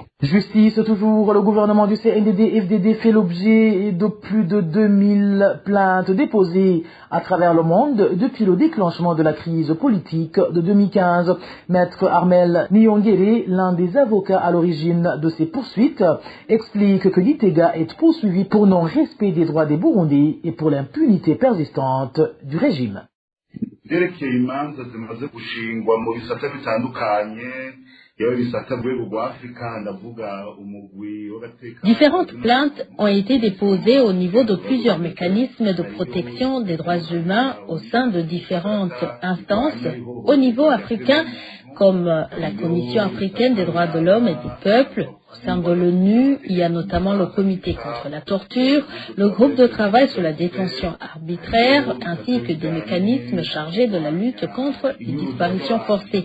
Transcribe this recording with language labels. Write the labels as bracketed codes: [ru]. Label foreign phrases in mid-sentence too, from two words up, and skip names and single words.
[fr] Justice toujours, le gouvernement du CNDD-FDD fait l'objet de plus de 2000 plaintes déposées à travers le monde depuis le déclenchement de la crise politique de 2015. Maître Armel Niyongere, l'un des avocats à l'origine de ces poursuites, explique que Gitega est poursuivi pour non-respect des droits des Burundais et pour l'impunité persistante du régime. [rn] Vyerekeye imanza zimaze gushingwa mu bisata bitandukanye yewe bisata rwego rwa Afrika ndavuga umugwi w'agateka. [fr] Différentes plaintes ont été déposées au niveau de plusieurs mécanismes de protection des droits humains au sein de différentes instances au niveau africain comme la Commission africaine des droits de l'homme et des peuples. Au sein de l'ONU, il y a notamment le comité contre la torture, le groupe de travail sur la détention arbitraire, ainsi que des mécanismes chargés de la lutte contre les disparitions forcées.